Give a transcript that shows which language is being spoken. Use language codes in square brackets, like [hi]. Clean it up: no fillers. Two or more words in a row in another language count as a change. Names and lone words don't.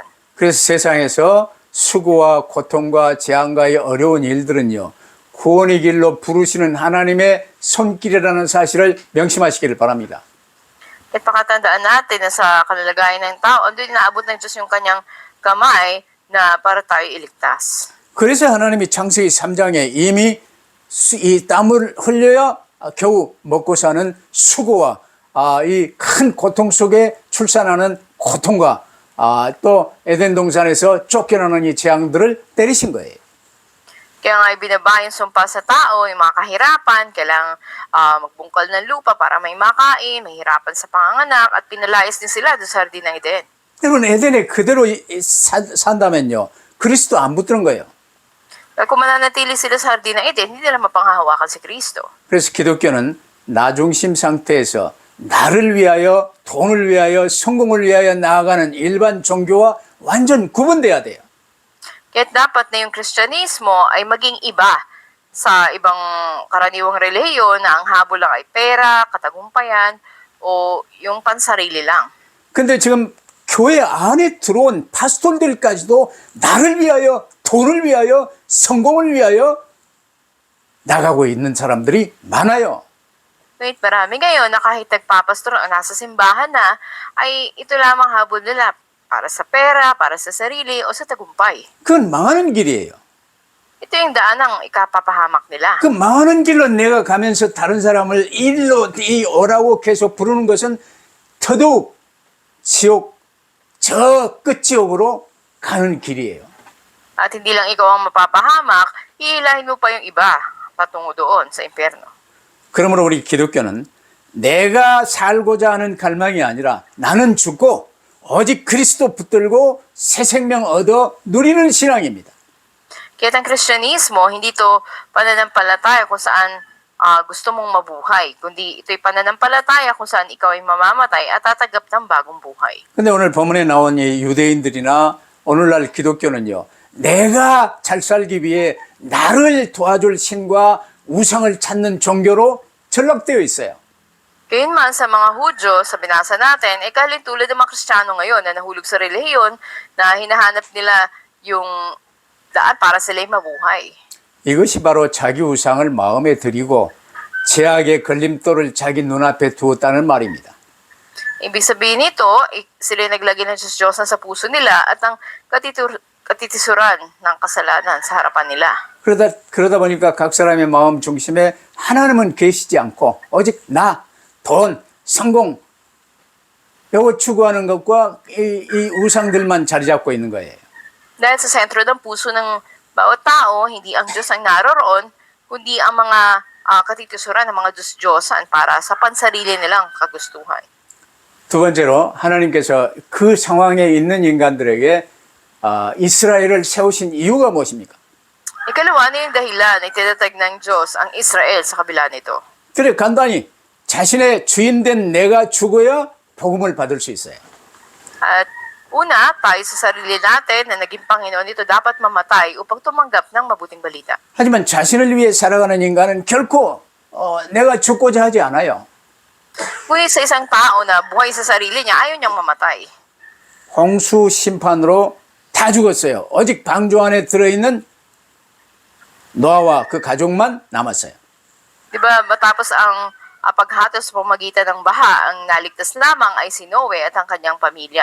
[ko] 그래서 세상에서 수고와 고통과 재앙과의 어려운 일들은요. 구원의 길로 부르시는 하나님의 손길이라는 사실을 명심하시기를 바랍니다. [tl] At pakatandaan natin na sa kalalagayan ng tao, doon inaabot ng Diyos yung kanyang kamay na para tayo iligtas. [ko] 그래서 하나님이 창세기 3장에 이미 이 땀을 흘려야 겨우 먹고 사는 수고와 이 큰 고통 속에 출산하는 고통과 또 에덴 동산에서 쫓겨나는 이 재앙들을 때리신 거예요. [tl] Kaya nga ibinaba yung sumpa sa tao, yung mga kahirapan, kailangang magbungkal ng lupa para may makain, mahirapan sa panganganak, at pinalayas din sila doon sa hardin ng Eden. [ko] 여러분 에덴에 그대로 산다면요. 그리스도 안 붙드는 거예요. [tl] Kaya kung mananatili sila sa hardin ng Eden, hindi nila mapanghahawakan si Kristo. [ko] 그래서 기독교는 나중심 상태에서 나를 위하여 돈을 위하여 성공을 위하여 나아가는 일반 종교와 완전 구분돼야 돼요. [tl] Kaya't dapat na yung Kristyanismo ay maging iba sa ibang karaniwang relihiyon na ang habol lang ay pera, katagumpayan, o yung pansarili lang. [ko] 근데 지금 교회 안에 들어온 파스tor들까지도 나를 위하여 돈을 위하여 성공을 위하여 나가고 있는 사람들이 많아요. [tl] Ngunit marami ngayon na kahit nagpapastor o nasa simbahan na, ay ito lamang habol nila para sa pera, para sa sarili, o sa tagumpay. [ko] 그건 망하는 길이에요. [tl] Ito yung daan ng ikapapahamak nila. [ko] 그 망하는 길로 내가 가면서 다른 사람을 일로 오라고 계속 부르는 것은 더더욱 지옥 저 끝지옥으로 가는 길이에요. [tl] At hindi lang ikaw ang mapapahamak, iilahin mo pa yung iba patungo doon sa impyerno. [ko] 그러므로 우리 기독교는 내가 살고자 하는 갈망이 아니라 나는 죽고 오직 그리스도 붙들고 새 생명 얻어 누리는 신앙입니다. [tl] Kaya ang Kristyanismo, hindi ito pananampalataya kung saan gusto mong mabuhay, kundi ito'y pananampalataya kung saan ikaw ay mamamatay at tatanggap ng bagong buhay. [ko] 근데 오늘 본문에 나온 이 유대인들이나 오늘날 기독교는요. 내가 잘 살기 위해 나를 도와줄 신과 우상을 찾는 종교로 전락되어 있어요. [tl] Gayunman sa mga Hudyo, sa binasa natin, kahit tulad ng mga Kristiyano ngayon na nahulog sa relihiyon na hinahanap nila yung daan para sila'y mabuhay. [ko] 이것이 바로 자기 우상을 마음에 들이고 죄악의 걸림돌을 자기 눈앞에 두었다는 말입니다. [tl] Ibig sabihin nito, sila'y naglagay ng Diyos sa puso nila at ang katitisuran ng kasalanan sa harapan nila. [ko] 그러다 보니까 각 사람의 마음 중심에 하나님은 계시지 않고 오직 나, 돈, 성공 요거 추구하는 것과 이 우상들만 자리 잡고 있는 거예요. [tl] Dahil sa sentro ng puso ng bawat tao, hindi ang Diyos ang naroroon, kundi ang mga katitisuran ng mga Diyos-Diyosan para sa pansarili nilang kagustuhan. [ko] 두 번째로 하나님께서 그 상황에 있는 인간들에게 이스라엘을 세우신 이유가 무엇입니까? [tl] Ikalawa na yung dahilan na itinatag ng Diyos ang Israel sa kabila nito. [ko] 그래 간단히 자신의 주인된 내가 죽어야 복음을 받을 수 있어요. [tl] At una, tayo sa sarili natin na naging Panginoon ito dapat mamatay upang tumanggap ng mabuting balita. [ko] 하지만 자신을 위해 살아가는 인간은 결코 내가 죽고자 하지 않아요. [tl] Ngunit sa isang tao na buhay sa sarili niya, ayaw niyang mamatay. [ko] 홍수 심판으로 다 죽었어요. 오직 방주 안에 들어있는 노아와 그 가족만 남았어요. [tl] Di ba matapos ang paghatos sa pamagitan ng baha, ang naligtas lamang ay si Noe at ang kanyang pamilya.